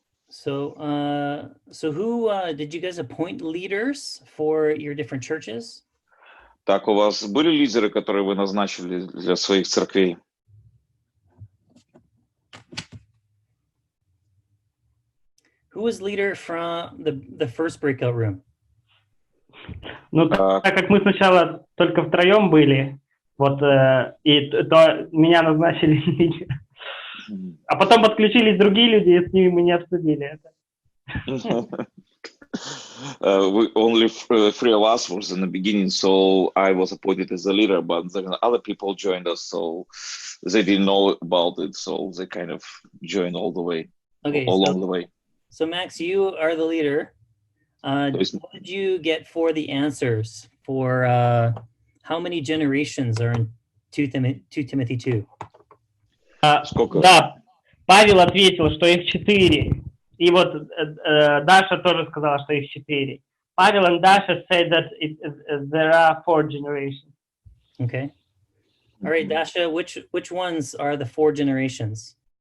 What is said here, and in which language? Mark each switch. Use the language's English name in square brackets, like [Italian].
[English] So who did you guys appoint leaders for your different churches? [Russian] Так, у вас были лидеры, которые вы назначили для своих церквей? [English] Who was leader from the first breakout room? [Russian] Ну, так как мы сначала только втроем были, вот, то меня назначили лидером. А потом подключились другие люди, и с ними мы не обсудили это. [English] Only 3 of us was in the beginning, so I was appointed as a leader, but then other people joined us, so they didn't know about it, so they kind of joined all the way, along the way. So Max, you are the leader. What did you get for the answers for how many generations are in 2 Timothy 2? [Russian] Да, Павел ответил, что их 4. И вот Даша тоже сказала, что их 4. [English] Pavel and Dasha said that there are 4 generations. Okay. All right, Dasha, which ones are the 4 generations?